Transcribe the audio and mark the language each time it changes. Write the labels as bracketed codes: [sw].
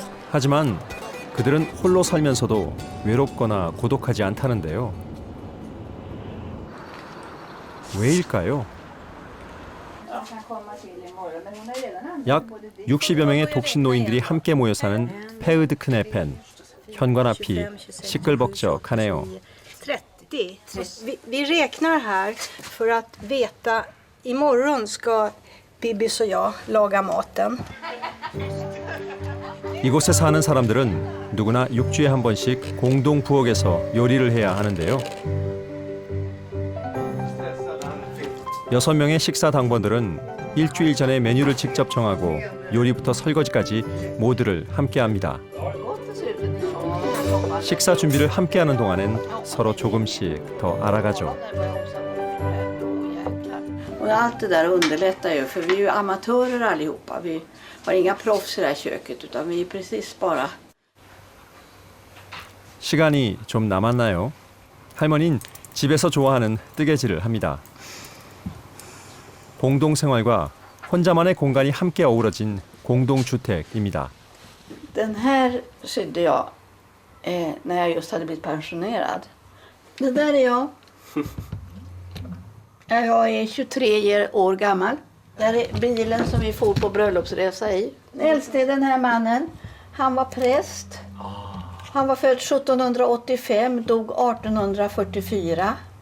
[ko] 하지만 그들은 홀로 살면서도 외롭거나 고독하지 않다는데요. 왜일까요? 약 60여 명의 독신 노인들이 함께 모여 사는 페으드크네펜. 현관 앞이 시끌벅적하네요. 30. [sv] Vi räknar här för att veta imorgon ska Bibis och jag laga maten. [ko] 이곳에 사는 사람들은 누구나 6주에 한 번씩 공동 부엌에서 요리를 해야 하는데요. 6명의 식사 당번들은 일주일 전에 메뉴를 직접 정하고 요리부터 설거지까지 모두를 함께합니다. 식사 준비를 함께하는 동안엔 서로 조금씩 더 알아가죠. [sv] Och allt det där underlättar ju, för vi är ju amatörer allihopa. Vi har inga proffs i det här köket, utan vi är precis bara... [ko] 시간이 좀 남았나요? 할머니는 집에서 좋아하는 뜨개질을 합니다. 공동생활과 혼자만의 공간이 함께 어우러진 공동주택입니다. [sv] Den här sydde jag när jag just hade blivit pensionerad. Det där är jag. Jag är 23 år gammal. Där är bilen som vi for på bröllopsresa i. Den äldste är den här mannen. Han var präst. Han var född 1785, dog 1844.